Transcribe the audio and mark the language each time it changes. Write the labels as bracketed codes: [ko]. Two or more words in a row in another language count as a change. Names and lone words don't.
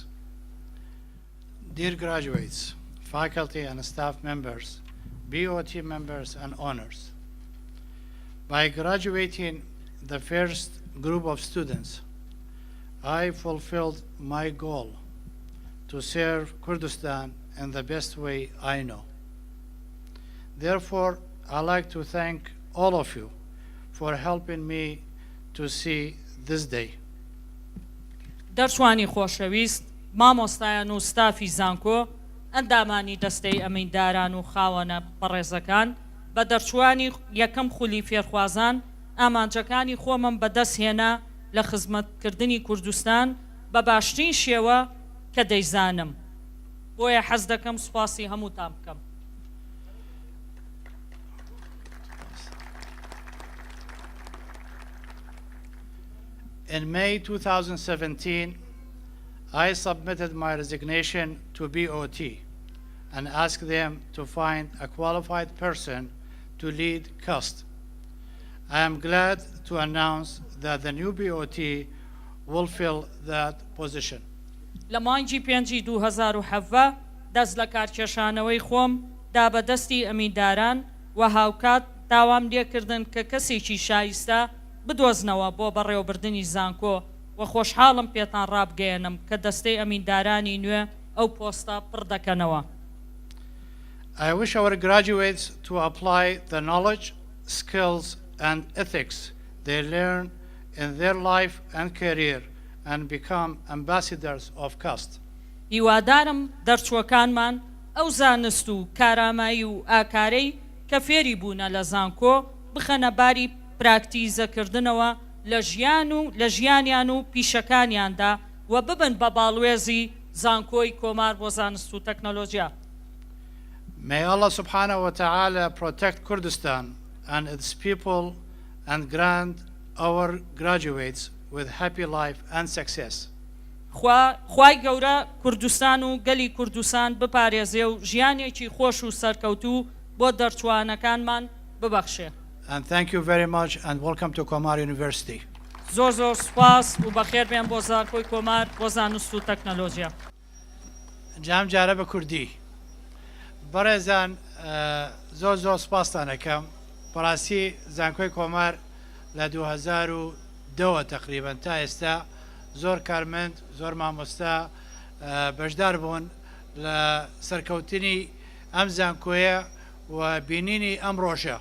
[en] Dear graduates, faculty and staff members, BOT members and honors, by graduating the first group of students, I fulfilled my goal to serve Kurdistan in the best way I know. Therefore, I'd like to thank all of you for helping me to see this day. [ckb] دەرچوانی خۆشەویست، مامۆستایان و ستافی زانکۆ، ئەندامانی دەستەی ئەمەنداران و خاوەنە بەڕێزەکان، بە دەرچوانی یەکەم خولی فێرخوازان، ئامانجەکانی خۆمم بەدەستهێنا لە خزمەتکردنی کوردستان بە باشترین شێوە کە دەیزانم. بۆیە حەز دەکەم سوپاسی هەمووتان بکەم. [en] In May 2017, I submitted my resignation to BOT and asked them to find a qualified person to lead KUST. I am glad to announce that the new BOT will fill that position. [ckb] لە مانگی 5 2017 دەست لە کارکێشانەوەی خۆم دا بە دەستی ئەمینداران و هاوکات داوام لێکردن کە کەسێکی شایستە بدۆزنەوە بۆ بەڕێوەبردننی زانکۆ و خۆشحاڵم پێتان ڕابگەێنم کە دەستەی ئەمیندارانی نوێ ئەو پۆستە پڕ دەکەنەوە. [en] I wish our graduates to apply the knowledge, skills, and ethics they learn in their life and career and become ambassadors of KUST. [ckb] هیوادارم دەرچووەکانمان ئەو زانست و کارامایی و ئاکارەی کە فێری بوونە لە زانکۆ بخەنە باری پراکتیزەکردنەوە لە ژیانیان و پیشەکانیاندا و ببن بە باڵوێزی زانکۆی کۆمار بۆ زانست و تەکنۆلۆژیا. [en] May Allah [ar] سبحانه وتعالى [en] protect Kurdistan and its people and grant our graduates with happy life and success. [ckb] خوای گەورە کوردستان و گەلی کوردستان بپارێزێ و ژیانێکی خۆش و سەرکەوتوو بۆ دەرچوانەکانمان ببەخشێ. [en] And thank you very much and welcome to Komar University. [ckb] زۆر زۆر سوپاس و بەخێر بێن بۆ زانکۆی کۆمار بۆ زانست و تەکنەلۆژیا. جام جارە بە کوردی. بەڕێزان زۆر زۆر سپاستان دەکەم. بەڕاستی زانکۆی کۆمار لە 2002 تقریبا تا ئێستا زۆر کارمەند زۆر مامۆستا بەشدار بوون لە سەرکەوتنی ئەم زانکۆیە و بینینی ئەم ڕۆژە.